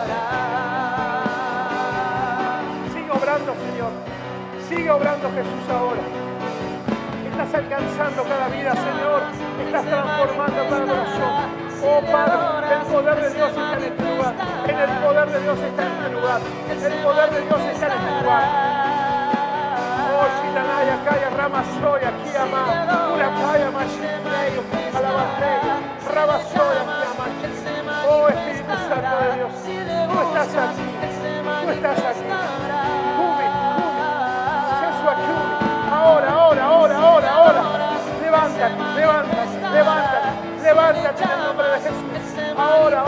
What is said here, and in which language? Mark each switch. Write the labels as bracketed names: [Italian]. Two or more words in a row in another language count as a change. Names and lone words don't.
[Spanish] Sigue obrando, Señor. Sigue obrando, Jesús, ahora. Estás alcanzando cada vida, Señor. Estás transformando cada corazón. Oh Padre, el poder de Dios está en este lugar. En el poder de Dios está en este lugar. El poder de Dios está en este lugar. Oh, Shitanaya, Kaya, Ramasoya, Kiyama, Urakaya, Mashineyo, Alabateya, Rabasoya, Kiyama. Oh Espíritu Santo de Dios, tú estás aquí. Tú estás aquí. [Aramaic] Kumi, Kumi, [Spanish] Jesús, Kumi. Ahora, ahora, ahora, ahora, ahora. Levántate, levántate, levántate, levántate en el nombre de Jesús.